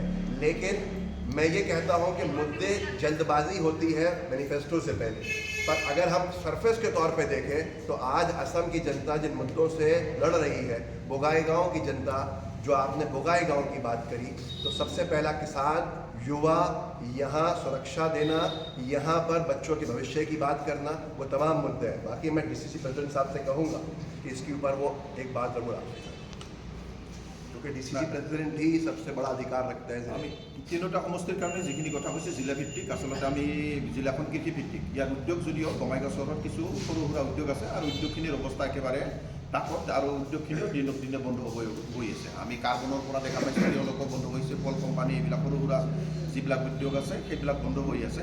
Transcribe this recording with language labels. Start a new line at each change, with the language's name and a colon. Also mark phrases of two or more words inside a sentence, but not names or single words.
Hindi: लेकिन मैं ये कहता हूँ कि मुद्दे जल्दबाजी होती है मैनिफेस्टो से पहले, पर अगर हम सरफेस के तौर पे देखें तो आज असम की जनता जिन मुद्दों से लड़ रही है, बोगाईगांव की जनता, जो आपने बोगाईगांव की बात करी, तो सबसे पहला किसान, युवा, यहाँ सुरक्षा देना, यहाँ पर बच्चों के भविष्य की बात करना, वो तमाम मुद्दे हैं। बाकी मैं
English: DCC president
Hindi: साहब से कहूँगा कि इसके ऊपर वो एक बात ज़रूर आपसे करें, क्योंकि
English: DCC president
Hindi: ही सबसे बड़ा अधिकार रखते हैं।
Assamese: আমি তিনিটা সমষ্টিৰ কাৰণে যিখিনি কথা কৈছে জিলাভিত্তিক, আচলতে আমি জিলাখন কৃষিভিত্তিক। ইয়াৰ উদ্যোগ যদিও বঙাইগাঁও চহৰত কিছু সৰু সুৰা উদ্যোগ আছে আৰু উদ্যোগখিনিৰ অৱস্থা একেবাৰে তাকত আৰু উদ্যোগখিনিও দিনক দিনে বন্ধ হৈ গৈ আছে। আমি কাৰ্বনৰ পৰা দেখা পাইছোঁ তেওঁলোকৰ বন্ধ হৈছে,
English: coal company,
Assamese: এইবিলাক সৰু সুৰা যিবিলাক উদ্যোগ আছে সেইবিলাক বন্ধ হৈ আছে।